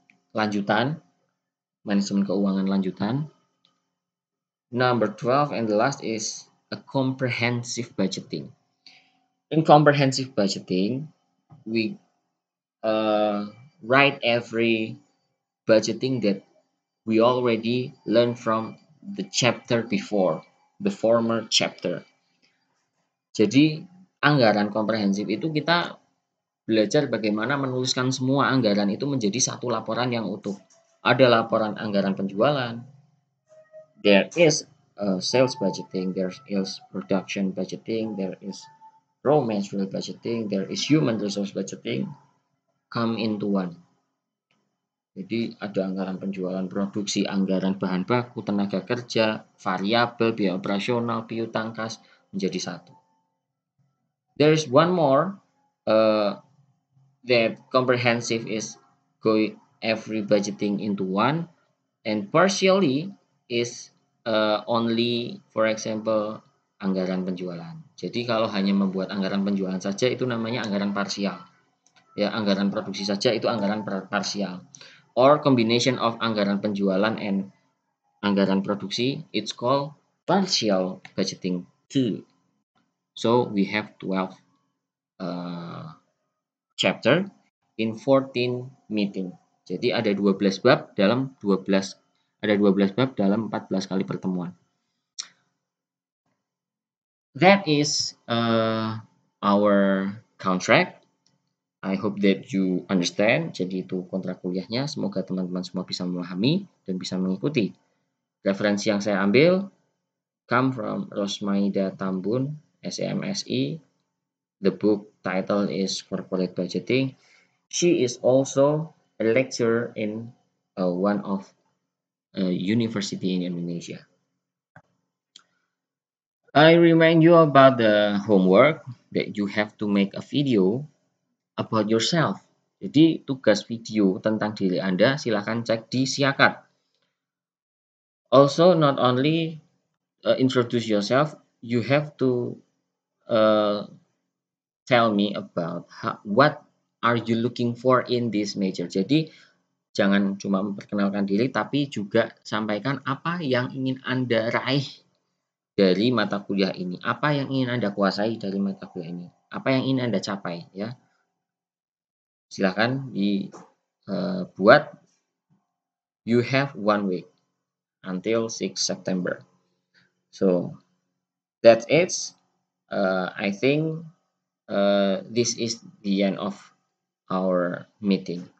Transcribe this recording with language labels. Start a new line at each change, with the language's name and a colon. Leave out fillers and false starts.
Indonesian: Lanjutan, manajemen keuangan lanjutan.
English: Number 12 and the last is a comprehensive budgeting. In comprehensive budgeting, we write every budgeting that we already learned from the chapter before, the former chapter.
Indonesian: Jadi anggaran komprehensif itu kita belajar bagaimana menuliskan semua anggaran itu menjadi satu laporan yang utuh. Ada laporan anggaran penjualan,
English: there is sales budgeting, there is production budgeting, there is raw material budgeting, there is human resource budgeting, come into one.
Indonesian: Jadi ada anggaran penjualan produksi, anggaran bahan baku, tenaga kerja, variabel, biaya operasional, piutang kas menjadi satu.
English: There is one more that comprehensive is going every budgeting into one, and partially is only, for example,
Indonesian: anggaran penjualan. Jadi kalau hanya membuat anggaran penjualan saja itu namanya anggaran parsial. Ya, anggaran produksi saja itu anggaran parsial.
English: Or combination of
Indonesian: anggaran penjualan
English: and
Indonesian: anggaran produksi,
English: it's called partial budgeting too. So we have 12 chapter in 14 meeting.
Indonesian: Jadi ada 12 bab dalam 12 bab dalam 14 kali pertemuan.
English: That is our contract. I hope that you understand.
Indonesian: Jadi itu kontrak kuliahnya. Semoga teman-teman semua bisa memahami dan bisa mengikuti. Referensi yang saya ambil
English: come from
Indonesian: Rosmaida Tambun, SEMSI.
English: The book title is Corporate Budgeting. She is also a lecturer in one of university in Indonesia. I remind you about the homework that you have to make a video about yourself.
Indonesian: Jadi tugas video tentang diri Anda silakan cek di Siakat.
English: Also, not only introduce yourself, you have to tell me about what are you looking for in this major.
Indonesian: Jadi jangan cuma memperkenalkan diri, tapi juga sampaikan apa yang ingin Anda raih dari mata kuliah ini, apa yang ingin Anda kuasai dari mata kuliah ini, apa yang ingin Anda capai, ya. Silakan dibuat.
English: You have 1 week until 6 September. So that's it. I think this is the end of our meeting.